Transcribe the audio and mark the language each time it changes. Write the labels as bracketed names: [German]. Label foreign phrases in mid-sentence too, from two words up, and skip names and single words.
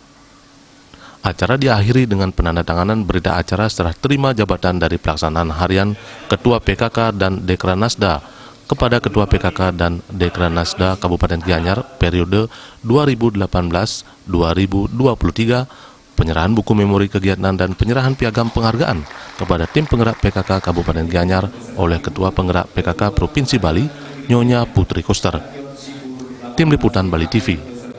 [Indonesian] Acara diakhiri dengan penandatanganan berita acara serah terima jabatan dari pelaksanaan harian Ketua PKK dan Dekranasda kepada Ketua PKK dan Dekranasda Kabupaten Gianyar periode 2018-2023, penyerahan buku memori kegiatan dan penyerahan piagam penghargaan kepada tim penggerak PKK Kabupaten Gianyar oleh Ketua Penggerak PKK Provinsi Bali, Nyonya Putri Koster. Tim Liputan Bali TV.